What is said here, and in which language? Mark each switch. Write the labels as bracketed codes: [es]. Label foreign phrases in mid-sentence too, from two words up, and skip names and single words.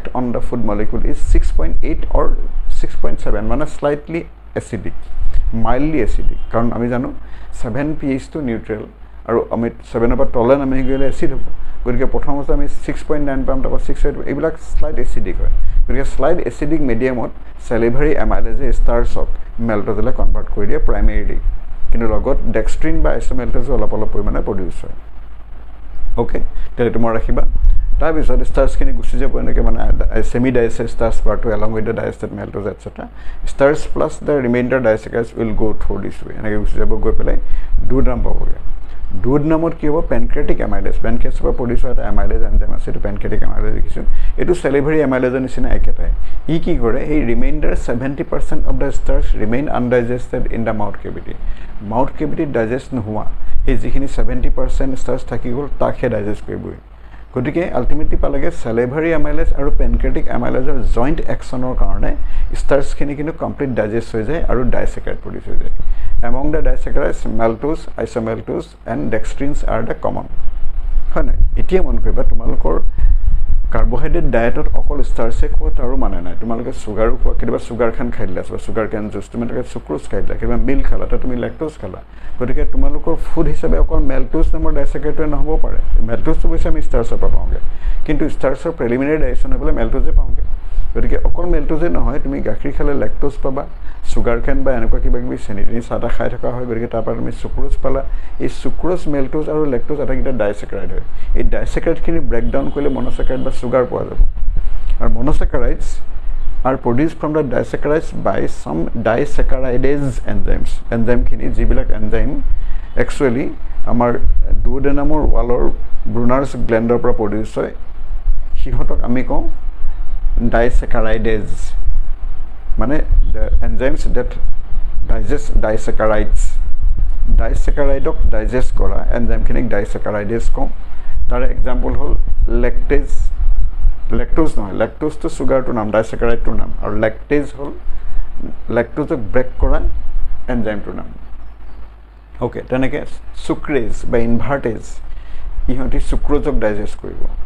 [en] on the food molecule is 6.8 or 6.7 [as] মানে [en] slightly acidic mildly acidic [as] কাৰণ আমি জানো 7 pH তো নিউট্ৰেল আৰু আমি 7 [en] over tolerant [as] আমি গ'লে এচিড হ'ব গতিকে প্ৰথমতে আমি 6.9 পাম তা 6.8 এইবিলাক [en] slight acidic [as] হয় গতিকে [en] slight acidic medium [as] ত [en] salivary amylase [as] ষ্টাৰ্চক মেল্টোজলৈ কনভাৰ্ট কৰি দিয়ে প্ৰাইমেৰিলি কিন্তু লগত ডেক্সট্ৰিন বা আইছোমেল্টোজ অলপ পৰিমাণে প্ৰডিউচ হয় ওকে তেন্তে তোমালোকে ৰাখিবা তাৰ বিশদ ষ্টাৰ্চখিনি গুছি যে পোনেকে মানে [en] semi digested starch part along with the digested maltose etc starch plus the remainder disaccharides will go through this way [as] এনেকৈ গুছি যাব গৈ পেলাই ডুওডেনাম পাবগৈ ডুওডেনাম কি হ'ব [en] pancreatic amylase [as] পেনক্ৰিয়াছ বা প্ৰডিউচ হয় এমাইলেজ এনজাইম আছে তো [en] pancreatic amylase [as] লিখিছো এইটো [en] salivary amylase [as] নিচিনা একেটাই এ কি কৰে এই [en] remainder 70% of the starch remain undigested in the mouth cavity [as] ডাইজেষ্ট নোহোৱা এই যিখিনি 70% ষ্টাৰ্চ থাকি গ'ল তাকে ডাইজেষ্ট কৰিবই গতিকে আল্টিমেটলি পালেগৈ [en] salivary amylase [as] আৰু [en] pancreatic amylase joint action [as] ৰ কাৰণে ষ্টাৰ্চখিনি কিন্তু কমপ্লিট ডাইজেষ্ট হৈ যায় আৰু ডাইচেক্ৰাইড প্ৰডিউচ হৈ যায় [en] among the disaccharides maltose isomaltose and dextrins are the common [as] হয় এতিয়া মন কৰিবা তোমালোকৰ কাৰ্বহাইড্ৰেট ডায়েটত অকল ষ্টাৰ্চে খোৱা তাৰো মানে নাই তোমালোকে চুগাৰো খোৱা কেতিয়াবা চুগাৰ খান খাই দিলা বা [en] sugar cane [as] জুচ তোমালোকে চুক্ৰোজ খাই দিলা কেতিয়াবা মিল্ক খালা তাত তুমি লেক্টোজ খালা গতিকে তোমালোকৰ ফুড হিচাপে অকল মেল্টোজ নামৰ ডাইচেক্ৰেটে নহ'ব পাৰে মেল্টোজটো অৱশ্যে আমি ষ্টাৰ্চৰ পৰা পাওঁগৈ কিন্তু ষ্টাৰ্চৰ [en] preliminary digestion [as] হৈ পেলাই মেল্টোজে পাওঁগৈ গতিকে অকল মেল্টোজে নহয় তুমি গাখীৰ খালে লেক্টোজ পাবা [en] sugar cane [as] বা এনেকুৱা কিবা কিবি চেনি তেনি চাহ তাহ খাই থকা হয় গতিকে তাৰপৰা তুমি চুক্ৰোজ পালা এই চুক্ৰোজ মেল্টোজ আৰু লেক্টোজ আটাইকেইটা ডাইচেক্ৰাইড হয় এই ডাইচেক্ৰাইডখিনি ব্ৰেকডাউন কৰিলে মনোচেক্ৰাইড বা চুগাৰ পোৱা যাব আৰু মনোচেক্ৰাইডছ [en] are produced from the disaccharides by some disaccharidase enzymes [as] enzymeখিনি যিবিলাক এনজাইম একচুৱেলি আমাৰ [en] duodenum wall Brunner's gland [as] পৰা প্ৰডিউচ হয় সিহঁতক আমি কওঁ disaccharidase মানে [en] the enzymes that digest [as] disaccharidok digest কৰা এনজাইমখিনিক disaccharidase কওঁ তাৰ এক্সাম্পল হ'ল লেক্টেজ লেক্টোজ নহয় লেক্টোজটো চুগাৰটোৰ নাম ডাইচেক্ৰাইডটোৰ নাম আৰু লেক্টেজ হ'ল লেক্টোজক ব্ৰেক কৰা এনজাইমটোৰ নাম ওকে তেনেকৈ চুক্ৰেজ বা ইনভাৰ্টেজ ইহঁতি চুক্ৰোজক ডাইজেষ্ট কৰিব